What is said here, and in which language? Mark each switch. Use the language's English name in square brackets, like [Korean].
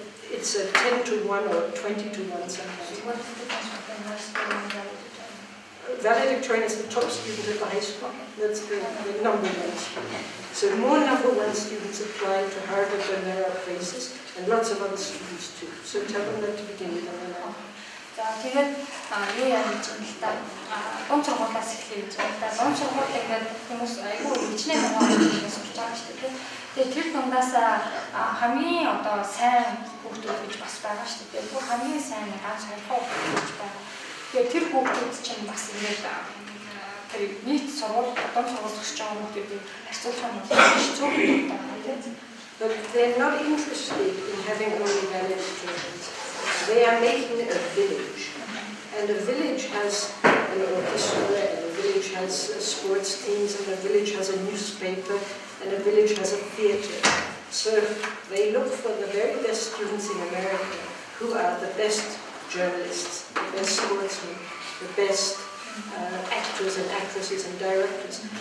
[English] It's a 10 to 1 or 20 to 1 sometimes. What is the difference between high school and valedictorian? Valedictorian is the top student at the high school. That's the number one student. So more number one students apply to Harvard than there are places, and lots of other students too. So tell them that to begin with. [Mongolian] За тэгээд юу яаж юм л та дунд сургуулиас эхлэе гэж байна. Дунд сургууль ингээд хүмүүс айгүй хичнээн байгаа сурч байгаа шүү дээ. Тэгээд тэр дундаас хамгийн одоо сайн хүүхдүүд гэж бас байгаа шүү дээ. Тэр хамгийн сайн ганц хоёр хүүхдүүд гэж байна. Тэгээд тэр хүүхдүүд чинь бас ингээд тэр нийт сургууль дунд сургууль төгсөж байгаа хүүхдүүдийг харьцуулах юм бол маш цөөхөн байна тийм. [English] But they're not interested in having only valedictorians. They are making a village, and a village has an orchestra, and a village has sports teams, and a village has a newspaper, and a village has a theatre. So they look for the very best students in America, who are the best journalists, the best sportsmen, the best actors and actresses and directors.